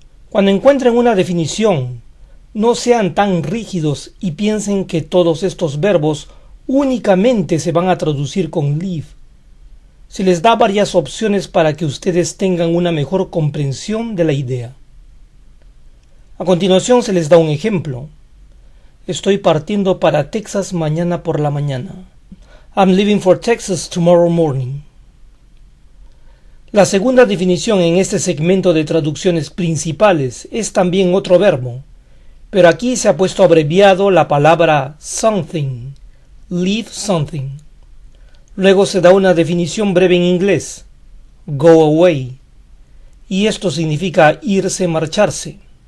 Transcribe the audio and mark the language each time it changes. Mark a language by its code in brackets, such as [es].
[es] Cuando encuentren una definición, no sean tan rígidos y piensen que todos estos verbos únicamente se van a traducir con live. Se les da varias opciones para que ustedes tengan una mejor comprensión de la idea. A continuación se les da un ejemplo. Estoy partiendo para Texas mañana por la mañana. [en] I'm leaving for Texas tomorrow morning. [es] La segunda definición en este segmento de traducciones principales es también otro verbo, pero aquí se ha puesto abreviado la palabra something, leave something. Luego se da una definición breve en inglés, go away, y esto significa irse, marcharse.